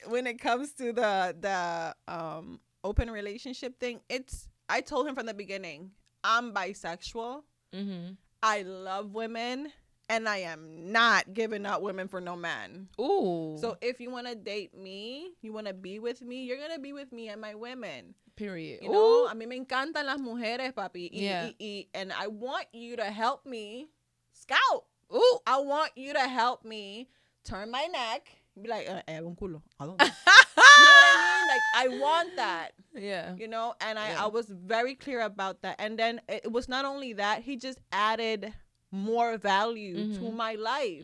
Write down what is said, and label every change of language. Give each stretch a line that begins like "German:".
English: When it comes to the open relationship thing, I told him from the beginning, I'm bisexual. Mm-hmm. I love women, and I am not giving up women for no man. Ooh. So if you want to date me, you want to be with me, you're gonna be with me and my women. Period. You know,
Spanish: a mí me encantan las mujeres, papi.
English: Yeah. And I want you to help me scout. Ooh. I want you to help me turn my neck. Be like,
Spanish: un culo.
English: I don't know. You know what I mean? Like, I want that. Yeah. You know, and I was very clear about that. And then it was not only that, he just added more value to my life.